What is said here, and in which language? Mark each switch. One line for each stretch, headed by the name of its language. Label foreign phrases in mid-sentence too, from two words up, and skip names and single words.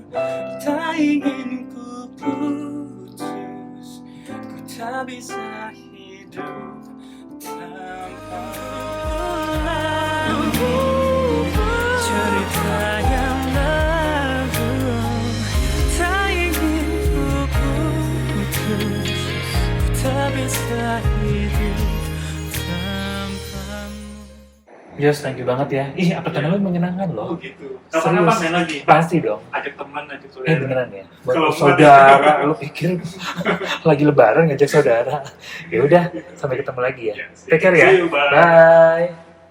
Indonesian: Tak ingin ku putus, ku tak bisa hidup tanpa cerita yang lalu. Tak ingin ku putus, ku tak bisa hidup tanpamu.
English: Yes, thank you
Indonesian: banget ya. Ih, apa lu menyenangkan loh. Gitu. Kapan-kapan main lagi. Pasti dong. Ajak teman, ajak saudara. Beneran ya? Kalau Saudara, lu pikir lagi lebaran ngajak saudara. Ya udah, sampai ketemu lagi ya. Ya,
English: Take care ya. see you, bye. Bye.